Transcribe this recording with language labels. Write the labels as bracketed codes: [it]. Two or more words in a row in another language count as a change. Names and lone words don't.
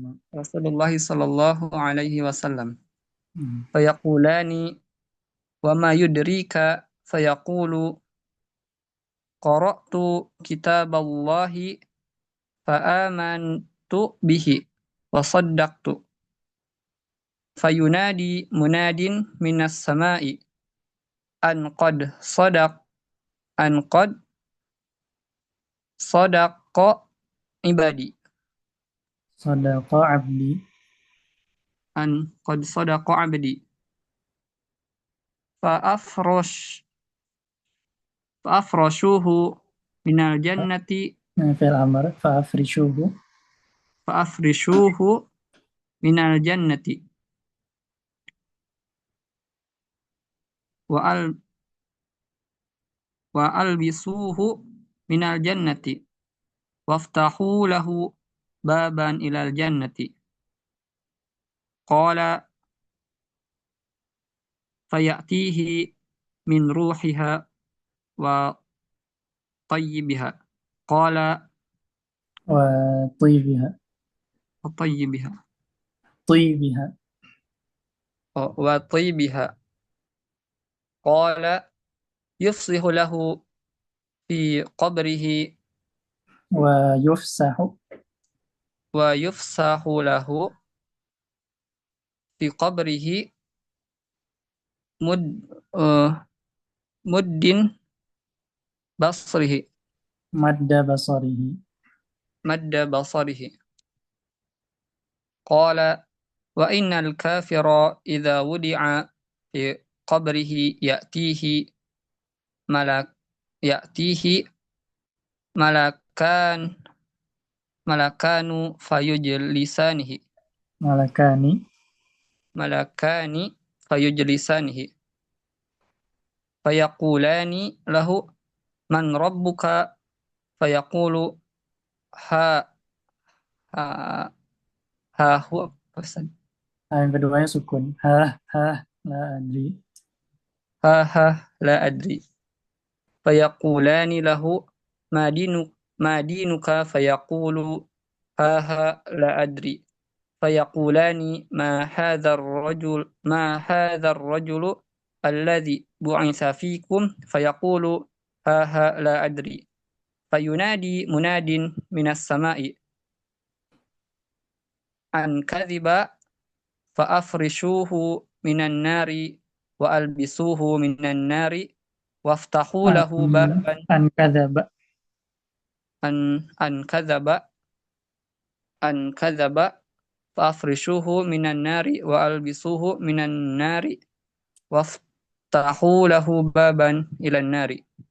[ar] رسول الله صلى الله عليه وسلم فيقولان وما يدريك فيقول قرأت كتاب الله فآمنت به وصدقت فينادي مناد من السماء أن قد صدق عبادي صدق عبدي أن قد صدق عبدي فأفرشه من الجنة في الأمر فأفرشه من الجنة وألبسه من الجنة وافتح له بابا إلى الجنة قال فيأتيه من روحها وطيبها قال وطيبها وطيبها طيبها وطيبها قال يفسح له في قبره ويفسح ويفسح له في قبره مد إه، مد بصره مد بصره مد بصره. قال وإن الكافر إذا وضع في قبره يأتيه ملكان ملكان فيجلسانه ملكان ملكان فيجلسانه فيقولان له من ربك فيقول هاه هاه هاه هو pesan [id] yang keduanya sukun [ar] هاه لا أدري هاه هاه لا أدري فيقولان له ما دينك فيقول هاه هاه لا أدري فيقولان ما هذا الرجل الذي بعث فيكم فيقول هاه هاه لا أدري فينادي مناد من السماء أن كذب فأفرشه من النار وألبسه من النار وافتح له بابا أن كذب أن كذب فأفرشه من النار وألبسه من النار وافتح له بابا إلى النار.